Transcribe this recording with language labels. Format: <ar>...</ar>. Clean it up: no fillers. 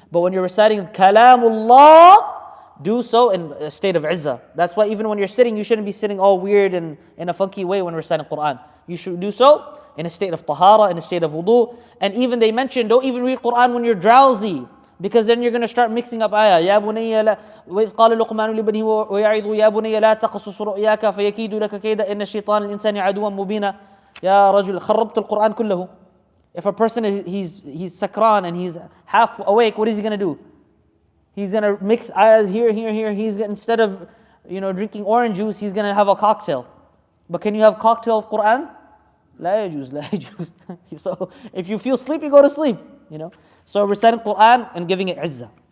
<en>But when you're reciting kalamullah, do so in a state of izzah. That's why even when you're sitting, you shouldn't be sitting all weird and in a funky way when reciting Quran. You should do so in a state of tahara, in a state of wudu. And even they mention, don't even read Quran when you're drowsy, because then you're going to start mixing up ayah.</en> <ar>يا بني لا وإذ قال لقمان لابنه ويعظ يا بني لا تقصص رؤياك فيكيد لك كيدا إن الشيطان الإنسان عدوا مبينا يا رجل خربت القرآن كله.</ar> <en>If a person he's sakran and he's half awake, what is he going to do? He's going to mix ayahs here. Instead of drinking orange juice, he's going to have a cocktail. But can you have cocktail of Quran?</en> <ar>لا يجوز.</ar> <en>So if you feel sleepy, go to sleep. So reciting Quran and giving it izzah.</en>